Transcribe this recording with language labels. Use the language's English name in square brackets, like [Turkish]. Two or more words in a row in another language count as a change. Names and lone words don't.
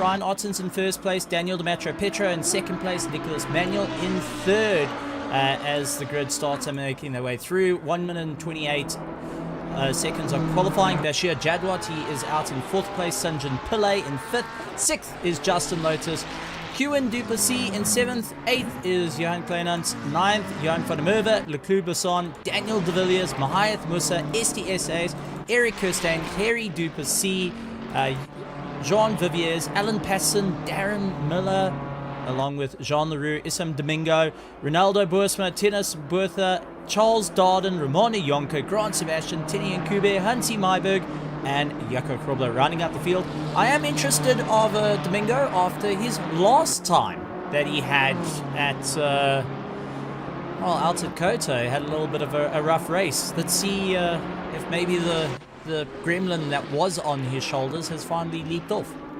[English] Ryan Otten's in first place, Daniel Petro in second place, Nicholas Manuel in third as the grid starts making their way through. 1 minute and 28 seconds of qualifying. Bashir Jadwat, he is out in fourth place, Sanjan Pillay in fifth, sixth is Justin Lotus, Qin Duplessis in seventh, eighth is Johan Kleinans, ninth Johan van der Merwe, Leclerc Besson, Daniel De Villiers, Mahayath Musa, STSAs, Eric Kirstein, Harry Duplessis, Jean Viviers, Alan Passon, Darren Miller, along with Jean Leroux, Issam Domingo, Ronaldo Boersma, Tennis Bertha, Charles Darden, Ramona Yonka, Grant Sebastian, Tinian Kube, Hansi Mayberg, and Jaco Krobler rounding out the field. I am interested of Domingo after his last time that he had at out at Koto. He had a little bit of a rough race. Let's see if maybe the gremlin that was on his shoulders has finally leaped off.